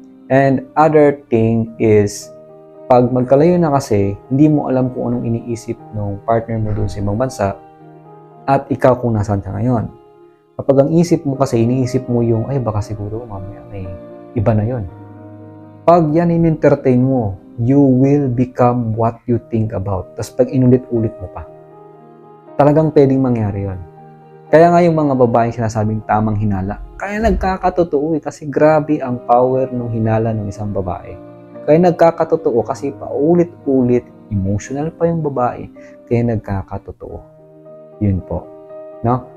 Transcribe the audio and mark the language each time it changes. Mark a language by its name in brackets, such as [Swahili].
[English] And other thing is, [Filipino] pag magkalayo na kasi, hindi mo alam kung anong iniisip ng partner mo doon sa ibang bansa at ikaw kung nasaan ka ngayon. Kapag ang isip mo kasi, iniisip mo yung, ay baka siguro mamaya may iba na yon. Pag yan in-entertain mo, [English] you will become what you think about. [Filipino] Tapos pag inulit-ulit mo pa, talagang pwedeng mangyari yon. Kaya nga yung mga babaeng sinasabing tamang hinala, kaya nagkakatotoo kasi grabe ang power ng hinala ng isang babae. Kaya nagkakatotoo kasi paulit-ulit, emotional pa yung babae, kaya nagkakatotoo. Yun po. No?